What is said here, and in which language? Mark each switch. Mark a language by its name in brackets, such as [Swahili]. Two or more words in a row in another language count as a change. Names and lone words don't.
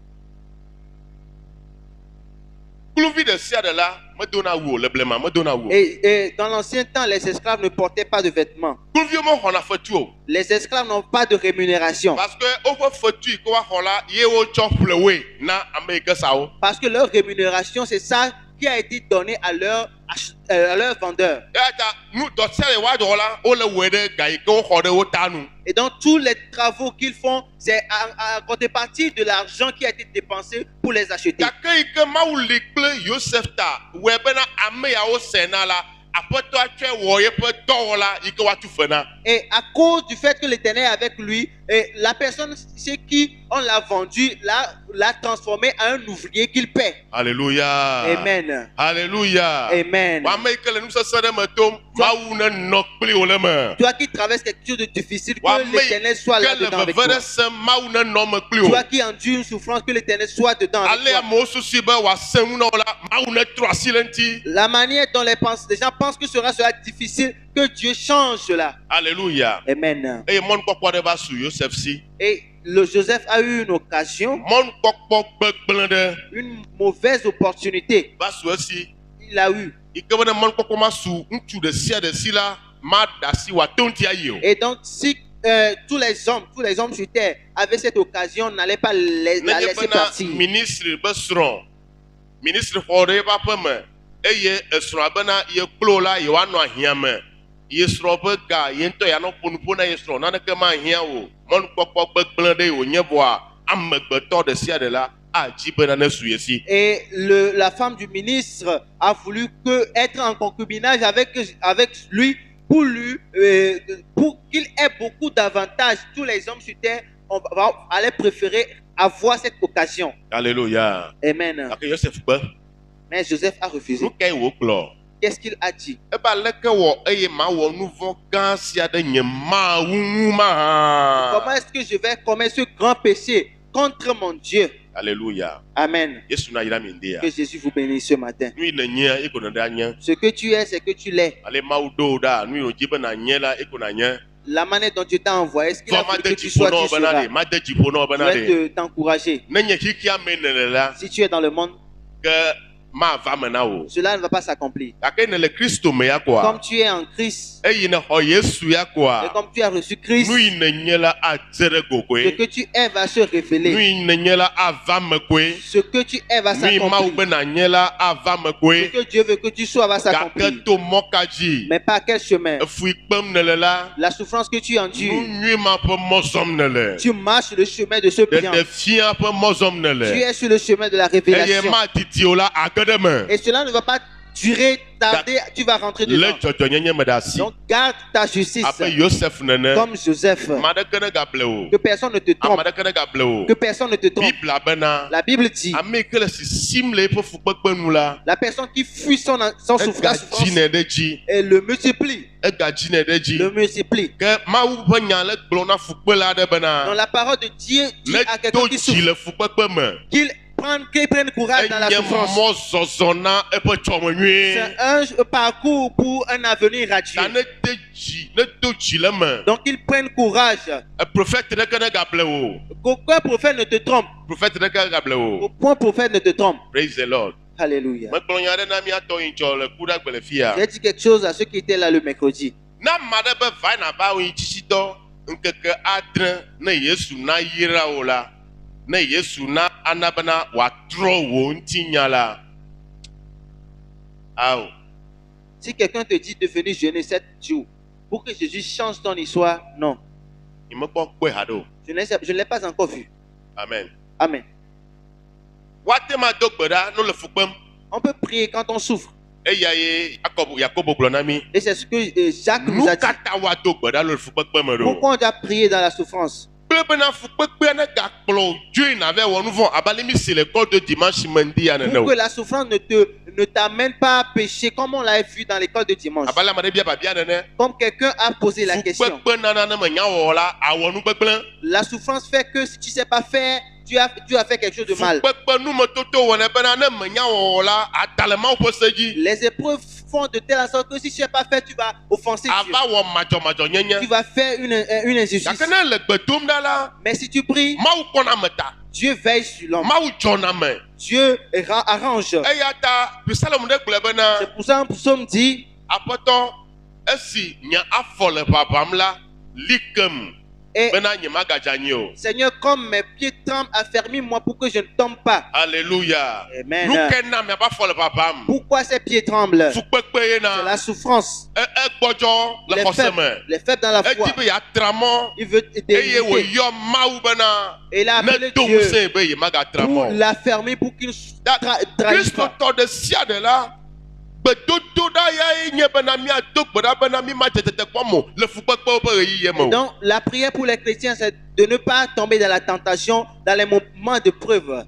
[French] Et dans l'ancien temps, les esclaves ne portaient pas de vêtements. Les esclaves n'ont pas de rémunération. Parce que leur rémunération, c'est ça qui a été donné à leur vendeur. [Ewe] eya ta nu dɔ sia le wa dɔ la wole wɔe ɖe ga yi ke woxɔ ɖe wo ta nu. [French] Et donc, tous les travaux qu'ils font, c'est à contrepartie de l'argent qui a été dépensé pour les acheter. [Ewe] Gake yi ke Mawu li kple Yosef ta wɔe bena ame yawo sena la aƒetɔa tsɔe wɔ yeƒe dɔwɔla yi ke woatu fe na. [French] Et à cause du fait que l'Éternel est avec lui, et la personne chez qui on l'a vendu l'a transformé en un ouvrier qu'il paie. Alléluia. Amen. Alléluia. Amen. [Ewe] Wa ame yi ke le nusese ɖe me tom, Mawu ne nɔ kpli wo le me. [French] Toi qui traverses quelque chose de difficile, [Ewe] Wa [French] que [Ewe] ame yi [French] l'Éternel soit là [Ewe] ke le [French] dedans avec [Ewe] veve [French] toi. [Ewe] ɖe se Mawu ne nɔ me kpli wo. [French] Toi qui endures une souffrance, que l'Éternel soit dedans avec [Ewe] Ale [French] toi. [Ewe] amewo susu be wòase ŋu na wo la, Mawu ne trɔ asi le ŋuti. [French] La manière dont les gens pensent que sera difficile, que Dieu change cela. Alléluia. Amen. [Ewe] Eye mɔnukpɔkpɔ ɖe va su Yosef si. [French] Et le Joseph a eu une occasion, [Ewe] Mɔnukpɔkpɔ gbegblẽ ɖe [French] une mauvaise opportunité. [Ewe] va su esi. [French] Il a eu. [Ewe] Yi ke be ne mɔnukpɔkpɔ ma su ŋutsu ɖe sia ɖe si la, ma ɖe asi wòate ŋuti ayi o. [French] Et donc, si tous les hommes sur terre avaient cette occasion, n'allaient pas la [Ewe] Nenye [French] laisser [Ewe] bena [French] partir. [Ewe] ministre be srɔ̃, ministre xɔ ɖe eƒe aƒe me eye esrɔ̃a bena ye kplo la yewoanɔ ahiã me. Ye srɔ̃ be ga ye ŋutɔ yeanɔ ƒo nu ƒo na ye srɔ̃ naneke mahiã o. Mɔnukpɔkpɔ gbegblẽ ɖe wònye vɔa amegbetɔ ɖe sia ɖe la adzi bena ne su ye si. [French] Et la femme du ministre a voulu être en concubinage avec lui pour qu'il ait beaucoup d'avantages. Tous les hommes sur terre allaient préférer avoir cette occasion. Alléluia. Amen. [Ewe] Gake Yosef gbe. [French] Mais Joseph a refusé. [Ewe] Nu kae wògblɔ? [French] Qu'est-ce qu'il a dit? [Ewe] Ebe aleke wɔ eye mawɔ nu vɔ̃ gã sia ɖe nye Mawu ŋu mahã. [French] Comment est-ce que je vais commettre ce grand péché contre mon Dieu? Alléluia. Amen. [Ewe] Yesu na yra mi ŋdi ya. [French] Que Jésus vous bénisse ce matin. [Ewe] Nu yi ne nye eko ne ɖe anye. [French] Ce que tu es, c'est que tu l'es. [Ewe] Ale Mawu ɖo wo ɖa nu yi wòdzi be nànye la eko nànye. [French] La manière dont Dieu t'a envoyé, ce qu'il a [Ewe] Vɔ [French] voulu que [Ewe] made [French] tu [Ewe] dziƒo [French] sois, [Ewe] na wo [French] tu [Ewe] bena [French] seras. [Ewe] ɖe, made dziƒo na wo [French] Je [Ewe] bena [French] vais [Ewe] ɖe. [French] t'encourager. [Ewe] Ne nye xixia me ne le la, [French] Si tu es dans le monde, [Ewe] ke mava me na wo. [French] cela ne va pas s'accomplir. [Ewe] Gake ne le Kristo me ya [French] Comme [Ewe] koa. [French] tu es en Christ [Ewe] Eyi ne xɔ Yesu ya [French] et [Ewe] koa. [French] comme tu as reçu Christ, [Ewe] Nu yi ne nye la adze ɖe go [French] ce [Ewe] koe. [French] que tu es va se [Ewe] Nu [French] révéler. [Ewe] yi ne nye la ava me koe. [French] Ce que tu es va [Ewe] Nu yi Mawu [French] s'accomplir. [Ewe] be nànye la ava me [French] Ce [Ewe] koe. [French] que Dieu veut que tu sois va s'accomplir. [Ewe] Gake to mɔ ka dzi. [French] Mais par quel chemin? [Ewe] Efui kpem ne le la. [French] La souffrance que tu [Ewe] Nu [French] endures, [Ewe] nyui ma ƒe mɔ zɔm ne le. [French] tu marches le chemin de ce bien. [Ewe] Ɖeɖefia ƒe mɔ zɔm ne [French] Tu [Ewe] le. [French] es sur le chemin de la [Ewe] Eye [French] révélation. [Ewe] ma didi o la age ɖe me. [French] Et cela ne va pas durer, tarder, tu vas rentrer [Ewe] Le [French] dedans. [Ewe] dzɔdzɔnyenye me ɖe asi. [French] Donc garde ta justice [Ewe] Aƒe Yosef nene. [French] comme Joseph. [Ewe] Ame aɖeke ne gable o. [French] Que personne ne te [Ewe] Ame [French] trompe. [Ewe] aɖeke ne gable o. [French] Que personne ne te trompe. [Ewe] Bibla bena. [French] La Bible dit, [Ewe] Ame yi ke le sisim le eƒe fukpekpe nu la. [French] la personne qui fuit son souffrance [Ewe] Egadzi nɛ ɖe dzi. [French] et le multiplie. [Ewe] Egadzi nɛ ɖe dzi. [French] Le multiplie. [Ewe] Ke Mawu ƒe nya le gblɔ na fukpe la ɖe [French] Dans [Ewe] bena. [French] la parole de Dieu dit à [Ewe] Ne [French] quelqu'un [Ewe] do [French] qui [Ewe] dzi [French] souffre [Ewe] le fukpekpe me. [French] qu'il prenne courage dans la [Ewe] Enye [French] souffrance. [Ewe] mɔ zɔzɔ na eƒe tsɔme nyuie. [French] C'est un parcours pour un avenir radieux. [Ewe] Ta ne do dzi le me. [French] Donc qu'ils prennent courage. [Ewe] Prophète ɖeke ne gable o. [French] Qu'aucun prophète ne te trompe. [Ewe] Prophète ɖeke gable o. [French] Aucun prophète ne te trompe. [English] Praise the Lord. [French] Alléluia. [Ewe] Megblɔ nya ɖe na míatɔ yi tsɔ le ku ɖe agbe le fia. [French] J'ai dit quelque chose à ceux qui étaient là le mercredi. [Ewe] Na ame aɖe be va nava wo yi tsitsidɔ ŋkeke adre ne Yesu na yra wo la, ne Yesu na ana bena wòatrɔ wo ŋutinya la. Awo. [French] Si quelqu'un te dit de venir jeûner 7 jours pour que Jésus change ton histoire, non. [Ewe] Nyemekpɔ kpɔe haɖe o. [French] Je ne l'ai pas encore vu. Amen. Amen. [Ewe] Woate ma do gbe ɖa no le fu kpem. [French] On peut prier quand on souffre. [Ewe] Eya ye Yakobo gblɔ na mi. [French] Et c'est ce que Jacques [Ewe] Nu [French] nous a dit. [Ewe] katã woado gbe ɖa le fukpekpe me ɖo. [French] Pourquoi on doit prier dans la souffrance? [Ewe] Kple bena fukpekpea ne gakplɔ dzoe na vɛ wɔ nu vɔ abe ale mi si le [French] l'école de dimanche [Ewe] me ŋdi ya nene [French] Pour [Ewe] o. [French] que la souffrance ne t'amène pas à pécher comme on l'avait vu dans l'école de dimanche. [Ewe] Abe ale ame ɖe bia babia nene. [French] Comme quelqu'un a posé la question. [Ewe] Fukpekpe nana ne me nya wɔwɔ la awɔ nu gbegblẽ. [French] La souffrance fait que si tu ne sais pas faire, tu as fait quelque chose de mal. [Ewe] Fukpekpe numetoto wɔnɛ bena ne me nya wɔwɔ la ada le Mawu ƒe se dzi. [French] Les épreuves font de telle sorte que si tu ne sais pas faire, tu vas offenser Dieu. [Ewe] Ava wɔ madzɔmadzɔ [French] Tu [Ewe] nyenye. [French] vas faire une injustice. [Ewe] Gake ne le gbe dom ɖa la, [French] Mais si tu pries, [Ewe] Mawu kpɔna me ta. [French] Dieu veille sur l'homme. [Ewe] Mawu dzɔna me. [French] Dieu arrange. [Ewe] Eya ta Psalm ɖe gblɔ bena [French] C'est pour ça un psaume dit, [Ewe] Aƒetɔ esi nye afɔ le ʋaʋãm la li kem [French] Et [Ewe] bena nye magadjani o. [French] Seigneur, comme mes pieds tremblent, affermis-moi pour que je ne tombe pas. Alléluia. Amen. [Ewe] Lukena me pas folle papam. [French] Pourquoi ces pieds tremblent? [Ewe] Fukpekpe [French] C'est [Ewe] na. [French] la souffrance. [Ewe] Gbɔdzɔ le xɔseme. [French] Les faibles dans la foi. [Ewe] Edi be ya tramɔ. [French] Il veut [Ewe] Eye wo [French] t'aider. [Ewe] yɔ mawu bena. [French] Et il a [Ewe] Ne [French] appelé [Ewe] to [French] Dieu [Ewe] ŋusẽ be ye maga [French] pour [Ewe] tramɔ. [French] l'affermir, pour qu'il ne trahisse pas. [Ewe] Kristotɔ de sia de la. Gbedodo ɖa yae nye bena miado gbe ɖa bena mi ma dze tete kpɔ mo le fukpekpewo ƒe ɣeyiɣi me o. [French] Donc, la prière pour les chrétiens, c'est de ne pas tomber dans la tentation, dans les moments de preuve.